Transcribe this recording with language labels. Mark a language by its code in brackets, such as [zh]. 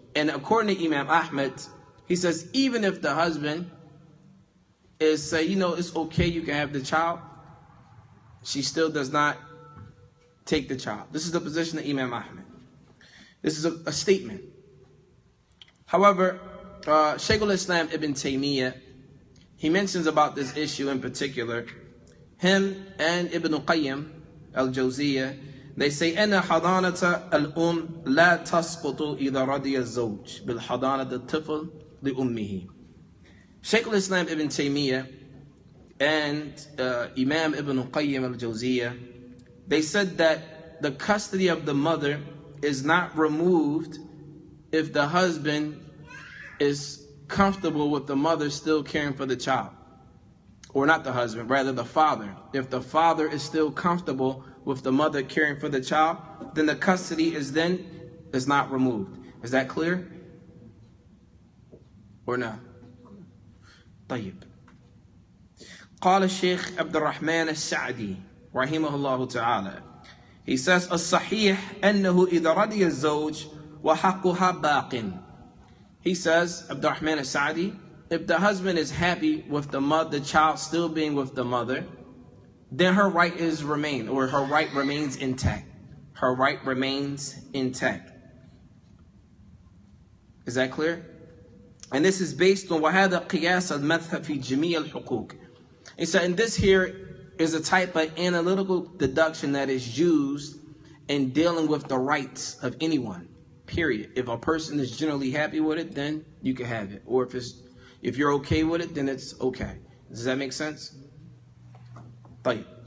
[en] And according to Imam Ahmad, he says even if the husband is say, it's okay, you can have the child, she still does not take the child. This is the position of Imam Ahmad. This is a statement. However, Shaykh al-Islam Ibn Taymiyyah, he mentions about this issue in particular. Him and Ibn Qayyim al-Jawziyah, they say, [ar] أن حضانة الأم لا تسقط إذا رضي الزوج بالحضانة الطفل لأمه. [en] Shaykh al-Islam Ibn Taymiyyah and Imam Ibn Qayyim al-Jawziyah, they said that the custody of the mother is not removed if the husband is comfortable with the mother still caring for the child. Or not the husband, rather the father. If the father is still comfortable with the mother caring for the child, then the custody is not removed. Is that clear? Or not? طيب. [ar] قال الشيخ عبد الرحمن السعدي رحمه الله تعالى. [en] He says, [ar] الصحيح أنه إذا رضي الزوج وحقها باق. [en] He says, Abd al-Rahman al-Sa'di, if the husband is happy with the child still being with the mother, then her right remains intact. Her right remains intact. Is that clear? And this is based on [ar] وَهَذَا قِيَاسَ الْمَذْهَبِ فِي جَمِيعِ الْحُقُوقِ. [en] He said, and this here is a type of analytical deduction that is used in dealing with the rights of anyone. Period. If a person is generally happy with it, then you can have it. Or if you're okay with it, then it's okay. Does that make sense? طيب.